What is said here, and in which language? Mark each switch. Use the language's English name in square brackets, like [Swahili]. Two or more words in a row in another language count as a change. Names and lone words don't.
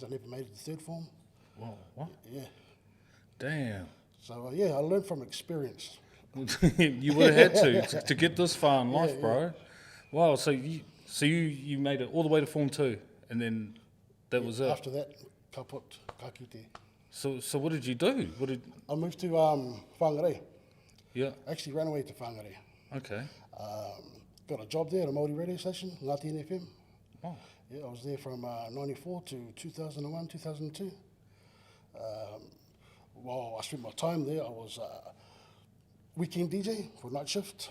[English] I never made it to third form. Whoa, what? Yeah. Damn. So I learned from experience. You would have had to get this far in life, bro. Wow. So you made it all the way to Form 2, and then that was it. After that, [Māori] ka kite. [English] So what did you do? I moved to Whangarei. Yeah. Actually ran away to Whangarei. Okay. Got a job there at a Māori radio station, Ngāti NFM. Oh. Yeah, I was there from 94 to 2001, 2002. While I spent my time there, I was weekend DJ for night shift.